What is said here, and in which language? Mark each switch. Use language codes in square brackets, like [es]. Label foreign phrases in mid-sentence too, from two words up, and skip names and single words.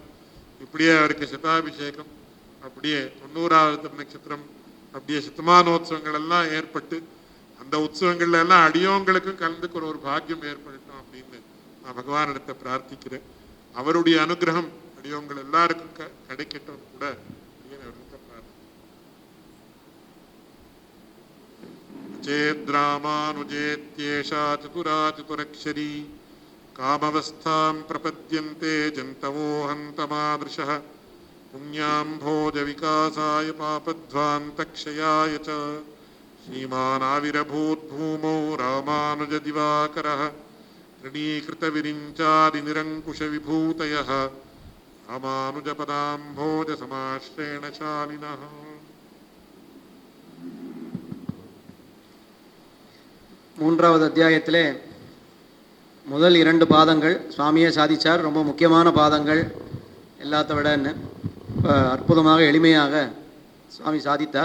[ta] இப்படியே அவருக்கு சதாபிஷேகம், அப்படியே 90வது நட்சத்திரம், அப்படியே சத்தமானோத்சவங்கள் எல்லாம் ஏற்பட்டு அந்த உற்சவங்கள்ல எல்லாம் அடியோங்களுக்கும் கலந்துக்கிற ஒரு பாக்கியம் ஏற்படுத்தும் அப்படின்னு நான் பகவானிடத்தை பிரார்த்திக்கிறேன். அவருடைய அனுகிரகம் அடியோங்கள் எல்லாருக்கும் கிடைக்கட்டும் [sa] கூட चेद्रामानुजेत्येषा चतुरा चतुरक्षरी कामवस्थां प्रपद्यन्ते जन्तवो हन्तमादृशः पुण्याम्भोजविकासाय पापध्वान्तक्षयाय च श्रीमानाविरभूद्भूमौ रामानुजदिवाकरः ऋणीकृतविरिञ्चादिनिरङ्कुशविभूतयः रामानुजपदाम्भोजसमाश्रेण शालिनः. [ta] மூன்றாவது அத்தியாயத்திலே முதல் 2 பாதங்கள் சுவாமியே சாதிச்சார். ரொம்ப முக்கியமான பாதங்கள், எல்லாத்த விட அற்புதமாக எளிமையாக சுவாமி சாதித்தார்.